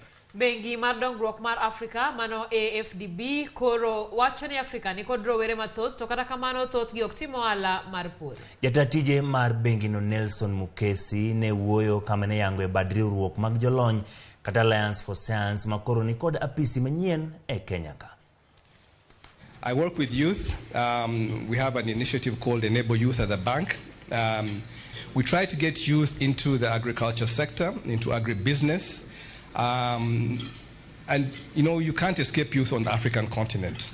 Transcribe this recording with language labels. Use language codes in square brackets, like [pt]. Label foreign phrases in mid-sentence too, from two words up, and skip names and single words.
[luo] Bengi mar dongruok mar Afrika mano AFDB koro wacho ni Afrika ni kod rowere mathoth to kata kamano thoth gi ok timo ohala mar pur. Jata tije mar bengi no Nelson Mukesi ne wuoyo kama ne yango e bad riwruok mag jolony kata Alliance for Science makoro ni kod apisi manyien e Kenya ka. [en] I work with youth. We have an initiative called Enable Youth at the bank. We try to get youth into the agriculture sector, into agribusiness. And, you know, you can't escape youth on the African continent.